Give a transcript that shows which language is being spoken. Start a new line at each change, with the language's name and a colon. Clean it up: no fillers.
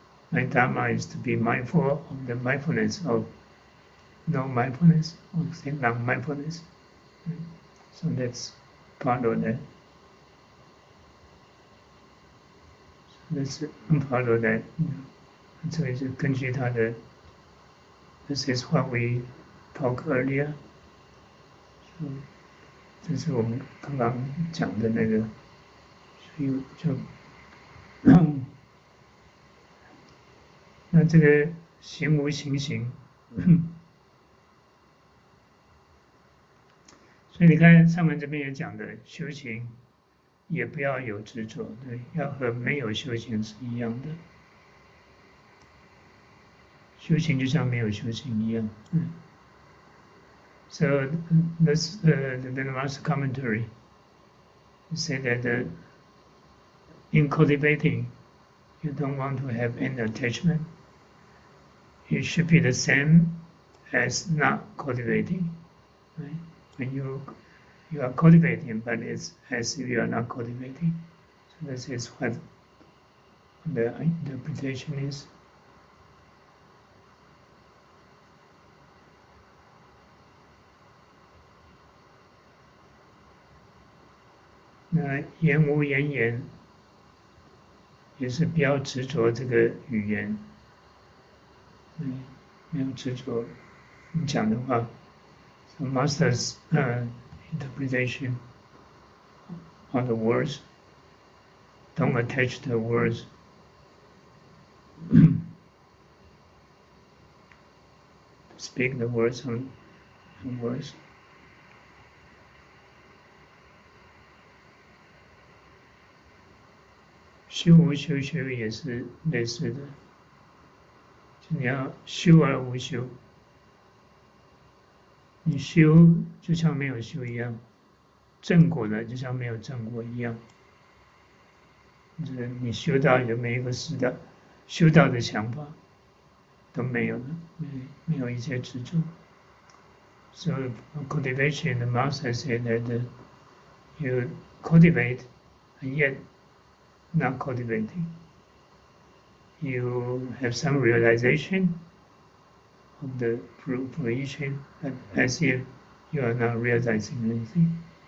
English: My Dharma is to be mindful of the mindfulness of no mindfulness, or non-mindfulness. So let's follow that. So let's follow that.
Chinese: 这个是根据他的
English: This is what we talked earlier.
Chinese: So, 这是我们刚刚讲的那个，所以就那这个行无行行，所以你看上面这边也讲的，修行也不要有执着，对，要和没有修行是一样的。修行就像没有修行一样。
English: So this the Master commentary said that in cultivating, you don't want to have any attachment. It should be the same as not cultivating. Right? When you are cultivating, but it's as if you are not cultivating. So this is what the interpretation is.
Chinese: 那言无言言，也是不要执着这个语言，没有执着你讲的话。
English: So Master's interpretation on the words, don't attach the words. Speak the words on words.
Chinese: 修无修修也是类似的，就你要修而无修，你修就像没有修一样，正果的就像没有正果一样，就是你修道也没有一个是的修道的想法都没有了，没有一些执着。
English: So cultivation, the master said that you cultivate and yet not cultivating. You have some realization of the fruition, but as if you are not realizing anything.